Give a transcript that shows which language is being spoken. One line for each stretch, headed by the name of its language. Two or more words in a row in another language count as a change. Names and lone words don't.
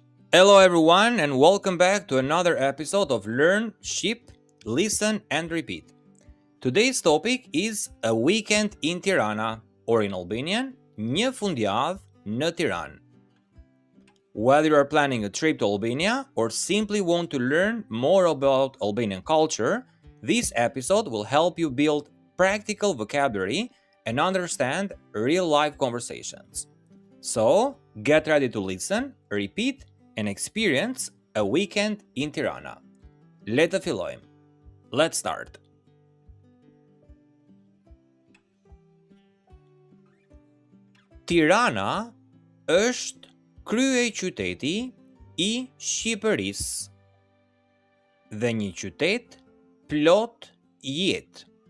English: Hello everyone and welcome back to another episode of Learn, Ship, Listen and Repeat. Today's topic is a weekend in Tirana, or in Albanian,
Albanian: një fundjavë në Tiranë.
English: Whether you are planning a trip to Albania or simply want to learn more about Albanian culture, this episode will help you build practical vocabulary and understand real-life conversations. So, get ready to listen, repeat, and experience a weekend in Tirana.
Albanian: Le të fillojmë.
English: Let's start.
Albanian: Tirana është kryeqyteti i Shqipërisë dhe një qytet plot jetë.